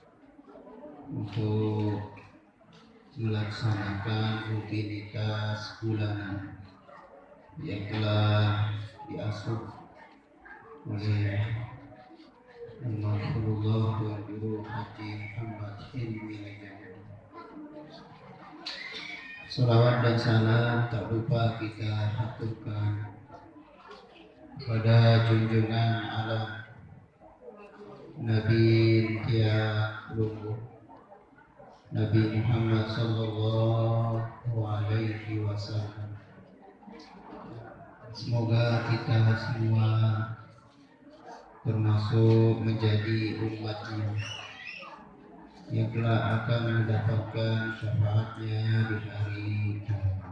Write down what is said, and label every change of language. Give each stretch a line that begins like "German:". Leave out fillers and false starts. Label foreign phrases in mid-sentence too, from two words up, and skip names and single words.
Indonesian: untuk melaksanakan rutinitas bulanan yang telah diasuh oleh Almarhumullah Tuan Guru Haji Muhammad Hilmi Laijani. Salawat dan salam tak lupa kita haturkan kepada junjungan alam Nabi
Sasak: tiang lungguh
Indonesian: Nabi Muhammad
Arabic: صلى الله عليه وسلم.
Indonesian: Semoga kita semua termasuk menjadi umatnya yang telah akan mendapatkan syafaatnya di hari kiamat.